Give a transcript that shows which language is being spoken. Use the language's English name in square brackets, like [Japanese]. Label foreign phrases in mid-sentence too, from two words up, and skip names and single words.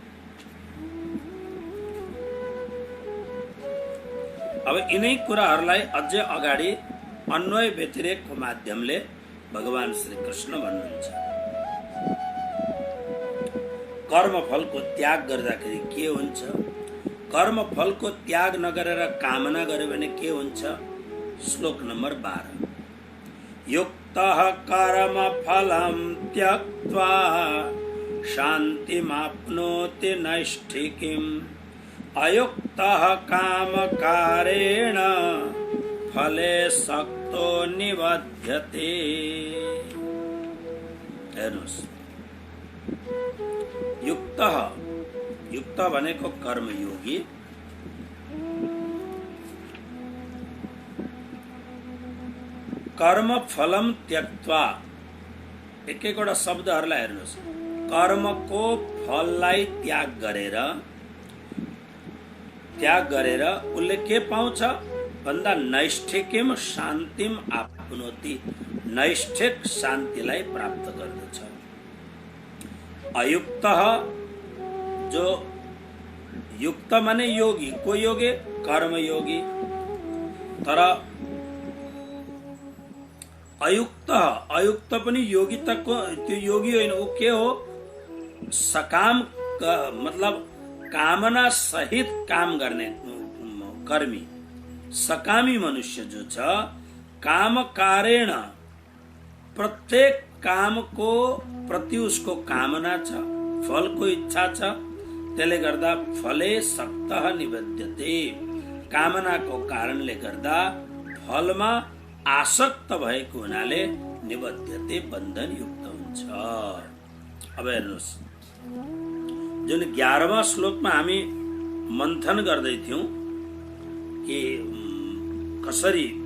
[Nepali] अब यिनै कुराहरूलाई अझै अगाडि अन्वय व्यतिरेकको माध्यमले भगवान श्री कृष्ण भन्नुहुन्छ। कर्मफलको त्याग गर्दाखेरि के हुन्छ, कर्मफलको त्याग नगरेर कामना गर्यो भने के हुन्छ। श्लोक नम्बर 12, [Sanskrit] युक्तः कर्मफलं त्यक्त्वा शान्तिमाप्नोति नैष्ठिकीम् अयुक्तः कामकारेण फले सक्तो निबध्यते। [Nepali] हेर्नुहोस्, युक्त भनेको कर्मयोगी, [Sanskrit] कर्मफलम त्यक्त्वा, [Nepali] एक-एकवटा शब्दहरूलाई हेर्नुहोस्। कर्मको फललाई त्याग गरेर उसले के पाउँछ भन्दा [Sanskrit] नैष्ठिकीम शान्तिम आप्नोति, [Nepali] नैष्ठिक शान्तिलाई प्राप्त गर्दछ। अयुक्त, जो युक्त माने योगी, को योगी, कर्मयोगी। तर अयुक्त पनि योगिताको त्यो योगी होइन, ऊ के हो, सकाम मतलब कामना सहित काम गर्ने कर्मी, सकामी मनुष्य जो छ, काम कारेण, प्रत्येक काम को प्रति उसको कामना छ, फलको इच्छा छ, त्यसले गर्दा [Sanskrit] फले सक्तः निबध्यते, [Nepali] कामनाको कारणले गर्दा फलमा आसक्त भएको हुनाले निबद्धते, बन्धन युक्त हुन्छ। अब हेर्नुहोस्, जुन 11वां श्लोकमा हामी मन्थन गर्दै थियौं कि कसरी